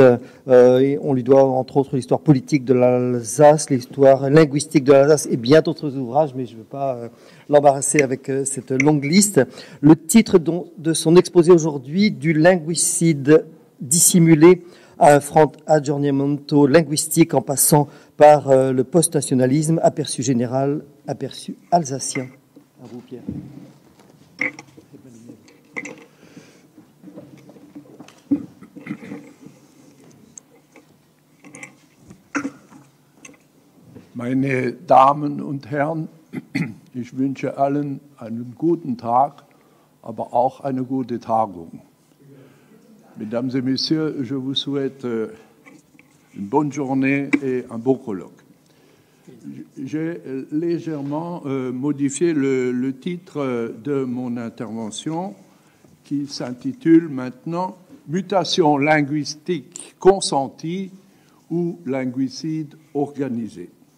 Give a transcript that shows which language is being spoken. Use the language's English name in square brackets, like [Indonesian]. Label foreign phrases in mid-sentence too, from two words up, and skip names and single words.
[French] Et on lui doit entre autres l'histoire politique de l'Alsace, l'histoire linguistique de l'Alsace et bien d'autres ouvrages, mais je ne veux pas l'embarrasser avec cette longue liste. Le titre de son exposé aujourd'hui, du linguicide dissimulé à un franc aggiornamento linguistique en passant par le post-nationalisme, aperçu général, aperçu alsacien. À vous, Pierre. [German] Meine Damen und Herren, ich wünsche allen einen guten Tag, aber auch eine gute Tagung. [French] Mesdames et Messieurs, je vous souhaite une bonne journée et un beau colloque. J'ai légèrement modifié le titre de mon intervention qui s'intitule maintenant « Mutation linguistique consentie ou linguicide organisé ».